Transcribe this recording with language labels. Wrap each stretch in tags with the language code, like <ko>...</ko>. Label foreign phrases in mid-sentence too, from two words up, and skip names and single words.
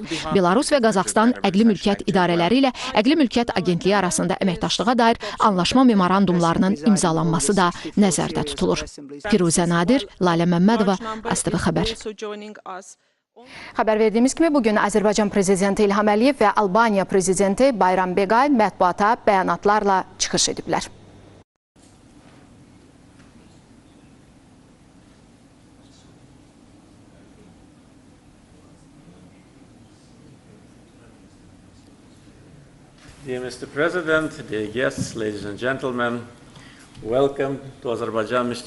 <az>Belarus və Qazaxstan əqli mülkiyyət idarələri ilə Əqli Mülkiyyət Agentliyi arasında əməkdaşlığa dair anlaşma memorandumlarının imzalanması da nəzərdə tutulur. Firuzə Nadir, Lalə Məmmədova, AZTV xəbər. Xəbər verdiyimiz kimi bugün Azərbaycan prezidenti İlham Əliyev və Albaniya prezidenti Bayram Begay mətbuata bəyanatlarla çıxış ediblər.</az> <en>Dear Mr. President, dear guests, ladies and gentlemen, welcome to Azerbaijan, Mr.</en>